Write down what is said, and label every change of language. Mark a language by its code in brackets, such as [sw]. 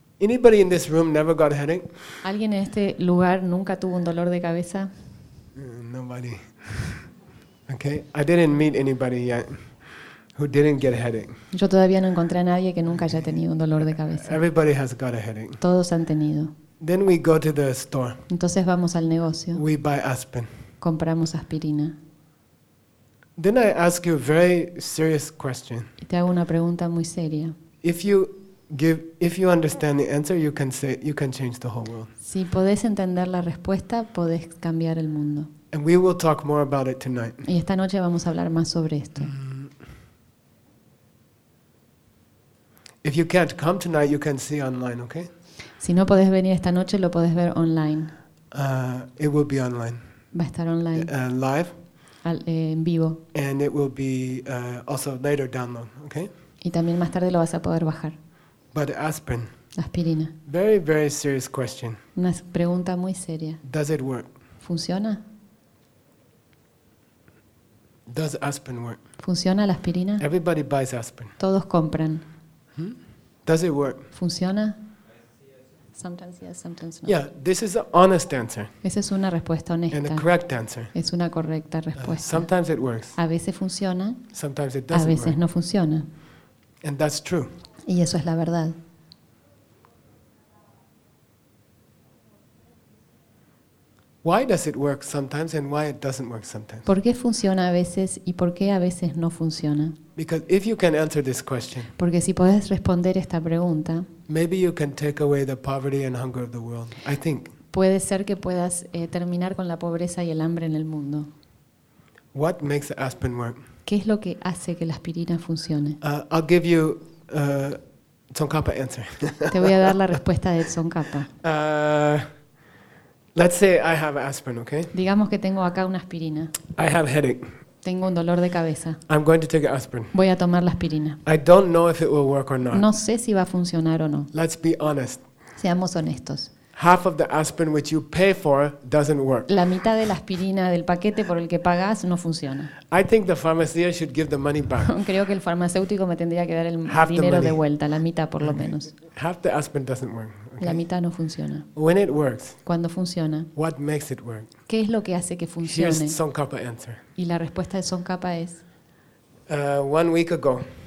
[en] Anybody in this room never got a headache? [es] ¿Alguien en este lugar nunca tuvo un dolor de cabeza? [en] Nobody. Okay, I didn't meet anybody yet who didn't get a headache. [es] Yo todavía no encontré a nadie que nunca haya tenido un dolor de cabeza. [en] Everybody has got a headache. [es] Todos han tenido. [en] Then we go to the store. [es] Entonces vamos al negocio. [en] We buy aspirin. [es] Compramos aspirina. [en] Then I ask you a very serious question. [es] Y te hago una pregunta muy seria. [en] If you understand the answer, you can say you can change the whole world. [es] Si podés entender la respuesta, podés cambiar el mundo. [en] And we will talk more about it tonight. [es] Y esta noche vamos a hablar más sobre esto. [en] If you can't come tonight, you can see online, okay? [es] Si no podés venir esta noche, lo podés ver online. [en] It will be online. [es] Va a estar online. [en] Live. [es] En vivo. [en] And it will be also later download, okay? [es] Y también más tarde lo vas a poder bajar. [en] But aspirin. [es] Aspirina. [en] Very, very serious question. [es] Una pregunta muy seria. [en] Does it work? [es] ¿Funciona? [en] Does aspirin work? [es] ¿Funciona la aspirina? [en] Everybody buys aspirin. [es] Todos compran. [en] Does it work? [es] ¿Funciona? [en] Sometimes yes, sometimes no. Yeah, this is an honest answer. [es] Esa es una respuesta honesta. [en] And a correct answer. [es] Es una correcta respuesta. [en] Sometimes it works. [es] A veces funciona. [en] Sometimes it doesn't. [es] A veces [en] work. [es] No funciona. [en] And that's true. [es] Y eso es la verdad. [en] Why does it work sometimes and why it doesn't work sometimes? [es] ¿Por qué funciona a veces y por qué a veces no funciona? [en] Because if you can answer this question, [es] porque si podés responder esta pregunta, [en] maybe you can take away the poverty and hunger of the world, I think. [es] Puede ser que puedas terminar con la pobreza y el hambre en el mundo. [en] What makes aspirin work? [es] ¿Qué es lo que hace que la aspirina funcione? [en] I'll give you Tsongkhapa answer. [es] Te voy a dar la respuesta de Tsongkhapa. [en] Let's say I have aspirin, okay? [es] Digamos que tengo acá una aspirina. [en] I have headache. [es] Tengo un dolor de cabeza. [en] I'm going to take an aspirin. [es] Voy a tomar la aspirina. [en] I don't know if it will work or not. [es] No sé si va a funcionar o no. [en] Let's be honest. [es] Seamos honestos. [en] Half of the aspirin which you pay for doesn't work. [es] La mitad de la aspirina del paquete por el que pagas no funciona. [en] I think the pharmacist should give the money back. [es] Creo que el farmacéutico me tendría que dar el dinero de vuelta, la mitad por lo menos. [en] Half the aspirin doesn't work. Okay? [es] La mitad no funciona. [en] When it works. [es] Cuando funciona. [en] What makes it work? [es] ¿Qué es lo que hace que funcione? [en] Here's Tsongkhapa answer. [es] Y la respuesta de Tsongkhapa es. [en] One week ago.